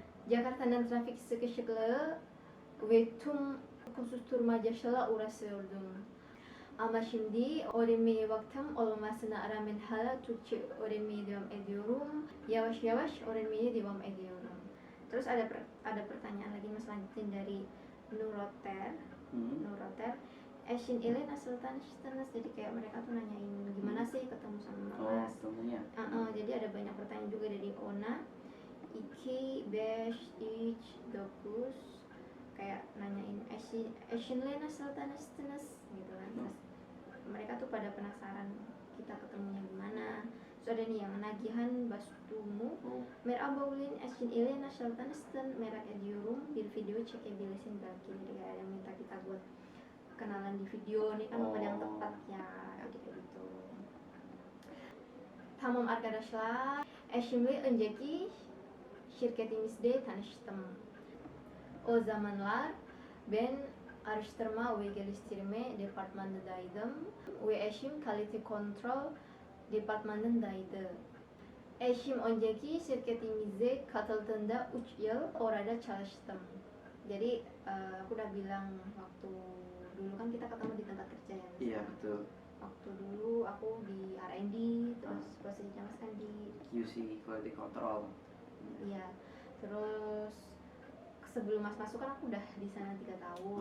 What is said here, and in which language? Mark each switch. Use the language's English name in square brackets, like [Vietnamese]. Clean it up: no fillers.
[Turkish] Jakarta'nın trafik sıkışıklığı ve tüm koşuşturmacayla uğraşıyordum. Ama şimdi öğrenmeye vaktim olmasına rağmen hala Türkçe öğrenmeye devam ediyorum. Yavaş yavaş öğrenmeye devam ediyorum. [Indonesian] Terus ada pertanyaan lagi Mas, lanjutin dari Nuroter. [Turkish] Eşin ile nasıl tanıştınız? [Indonesian] Jadi kayak mereka tuh nanyain gimana sih ketemu sama Mas. Ketemunya. Jadi ada banyak pertanyaan juga dari Ona. 2, 5, 3, 9. Kayak nanyain [Turkish] eşinle nasıl tanıştınız [Indonesian] gitu kan. Terus mereka tuh pada penasaran kita ketemunya gimana. Terus ada nih yang nagihan bastumu. [Turkish] Merhaba Ulin, eşin ile nasıl tanıştın? Merak ediyorum. Bir video çekebilirsin belki. [Indonesian] Jadi kayak ada yang minta kita buat kenalan di video. Ini kan momen yang tepat ya. Jadi kayak gitu. [Turkish] Tamam arkadaşlar. Eşimle önceki şirketimizde tanıştım. O zamanlar ben araştırma ve geliştirme departmanındaydım ve eşim kalite kontrol departmanındaydı. Eşim önceki şirketimize katıldığında 3 yıl orada çalıştım. [Indonesian] Jadi aku udah bilang waktu dulu kan kita ketemu di tempat kerja ya. Iya, betul. Waktu dulu aku di R&D, terus posisinya Mas kan di QC, quality control. Iya. Terus sebelum Mas masuk kan aku udah di sana 3 tahun.